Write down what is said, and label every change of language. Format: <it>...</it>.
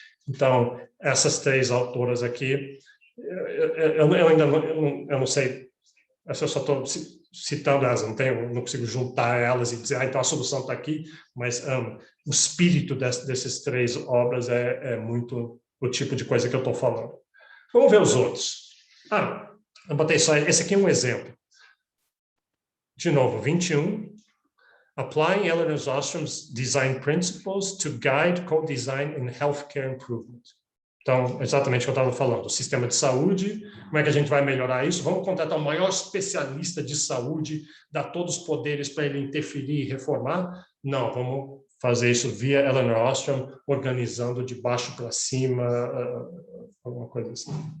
<pt>Então, essas 3 autoras aqui, eu ainda não sei, eu só estou citando elas, não consigo juntar elas e dizer, então a solução está aqui, mas o espírito desses 3 obras é muito o tipo de coisa que eu estou falando. Vamos ver os outros. Eu botei só, esse aqui é um exemplo. De novo, 21.</pt> <en>Applying Ellen Ostrom's design principles to guide co-design in healthcare improvement.</en> <pt>Então, exatamente o que eu estava falando, o sistema de saúde, como é que a gente vai melhorar isso? Vamos contratar o maior especialista de saúde, dar todos os poderes para ele interferir e reformar? Não, vamos fazer isso via Ellen Ostrom, organizando de baixo para cima, alguma coisa assim.</pt>